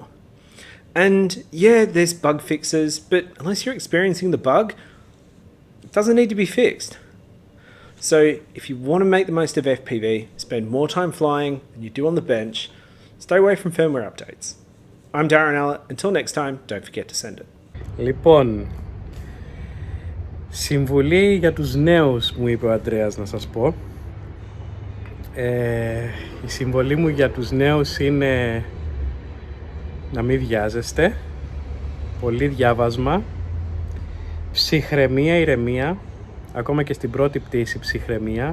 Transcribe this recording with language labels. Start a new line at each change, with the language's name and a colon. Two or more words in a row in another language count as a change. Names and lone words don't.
English: And yeah, there's bug fixes, but unless you're experiencing the bug, it doesn't need to be fixed. So if you want to make the most of FPV, spend more time flying than you do on the bench, stay away from firmware updates. I'm Darren Allatt. Until next time, don't forget to send it.
Greek: Λοιπόν, συμβουλή για τους νέους, μου είπε ο Αντρέας να σας πω. Η συμβολή μου για τους νέους είναι να μην βιάζεστε, πολύ διάβασμα, ψυχραιμία, ηρεμία, ακόμα και στην πρώτη πτήση ψυχραιμία.